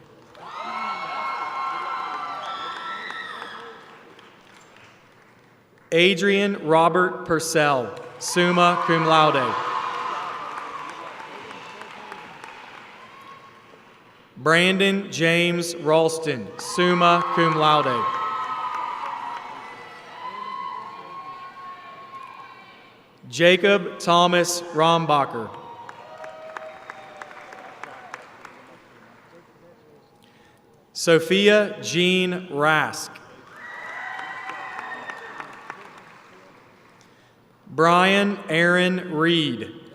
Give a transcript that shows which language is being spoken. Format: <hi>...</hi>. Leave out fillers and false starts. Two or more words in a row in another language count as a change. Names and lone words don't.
<en>Adrian Robert Purcell,</en> <la>summa cum laude.</la> <en>Brandon James Ralston,</en> <la>summa cum laude.</la> <en>Jacob Thomas Rombacher. Sophia Jean Rask. Brian Aaron Reed.</en>